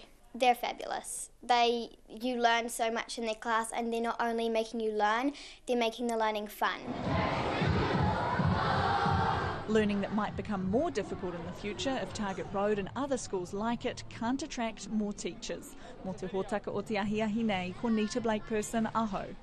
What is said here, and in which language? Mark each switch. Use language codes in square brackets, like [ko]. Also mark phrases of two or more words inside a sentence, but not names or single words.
[en] They're fabulous. You learn so much in their class, and they're not only making you learn, they're making the learning fun. Learning that might become more difficult in the future if Target Road and other schools like it can't attract more teachers. [mi] Mō te hōtaka o te ahiahi nei, ko Nita Blake-Persen, aho.